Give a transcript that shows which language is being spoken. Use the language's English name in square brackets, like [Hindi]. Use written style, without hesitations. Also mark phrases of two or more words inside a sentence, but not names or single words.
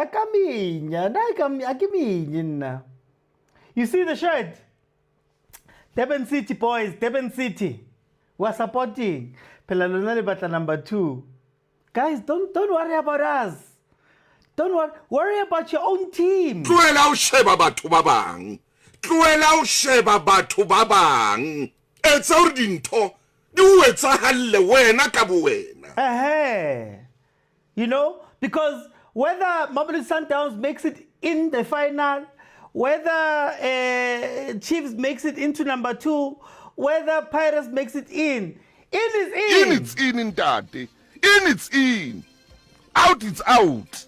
[English] You see the shirt? Durban City boys, Durban City. We're supporting. Pelalonale Bata number 2. Guys, don't worry about us. Don't worry about your own team. [Southern Sotho] Tloela o sheba batho ba bang. Tloela o sheba batho ba bang. Etsa hore dintho di o etsahale wena ka bo wena. [English] You know, because whether Mamelodi Sundowns makes it in the final whether Chiefs makes it into number 2, whether Pirates makes it in. In is in. In it's in Daddy. In it's in. Out it's out.